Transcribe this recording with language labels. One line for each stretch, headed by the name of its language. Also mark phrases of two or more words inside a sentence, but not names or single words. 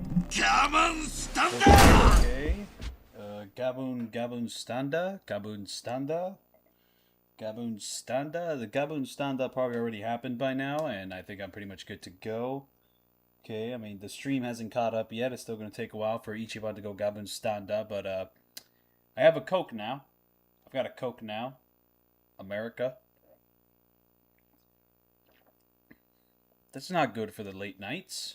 English: Gammon Standa! Okay. Gabun Standa? Gabun Standa? Gabun Standa? The Gabun Standa probably already happened by now, and I think I'm pretty much good to go. Okay, I mean, the stream hasn't caught up yet. It's still going to take a while for Ichiban to go Gabun Standa, but I have a Coke now. I've got a Coke now. America. That's not good for the late nights.